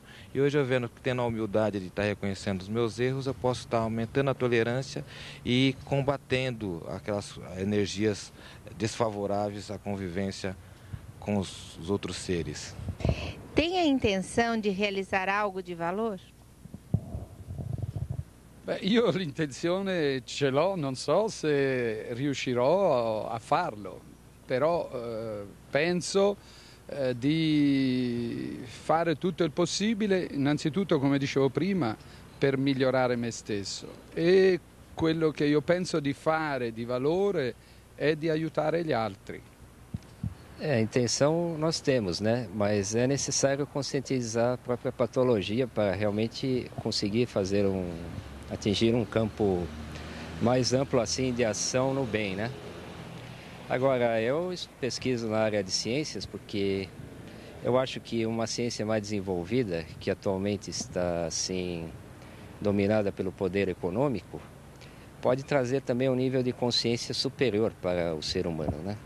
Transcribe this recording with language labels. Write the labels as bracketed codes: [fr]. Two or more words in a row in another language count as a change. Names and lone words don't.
[pt] E hoje eu vendo que tendo a humildade de estar reconhecendo os meus erros, eu posso estar aumentando a tolerância e combatendo aquelas energias desfavoráveis à convivência com os outros seres. Tem a intenção de realizar algo de valor? [it] Beh, io l'intenzione ce l'ho, non so se riuscirò a farlo, però penso di fare tutto il possibile, innanzitutto, come dicevo prima, per migliorare me stesso. [pt] E quello que eu penso de fare de valor é de ajudar [it] gli altri. [pt] A intenção nós temos, né? Mas é necessário conscientizar a própria patologia para realmente conseguir atingir um campo mais amplo assim de ação no bem, né? Agora, eu pesquiso na área de ciências porque eu acho que uma ciência mais desenvolvida, que atualmente está assim dominada pelo poder econômico, pode trazer também um nível de consciência superior para o ser humano, né?